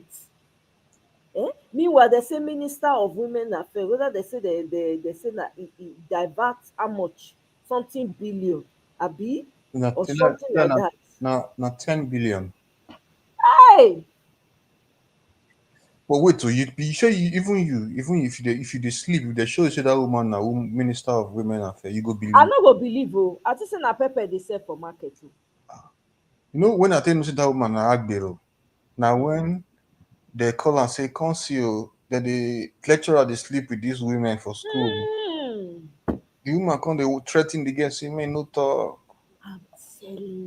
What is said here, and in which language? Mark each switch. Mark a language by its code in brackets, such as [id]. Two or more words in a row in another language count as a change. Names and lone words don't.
[pcm] Meanwhile, they say Minister of Women Affairs, whether they say they say that it diverts how much? Something billion, abi? Or something like that. Not 10 billion. Hey! But wait, so you sure even if you sleep, if they show you say that woman now Minister of Women Affairs, you go believe. I no go believe oh. I just say na pepper they sell for market too. You know when I tell you say that woman na Agbero, now when they call and say conceal that the lecturer they sleep with these women for school. The woman come they threaten the girl, say man no talk.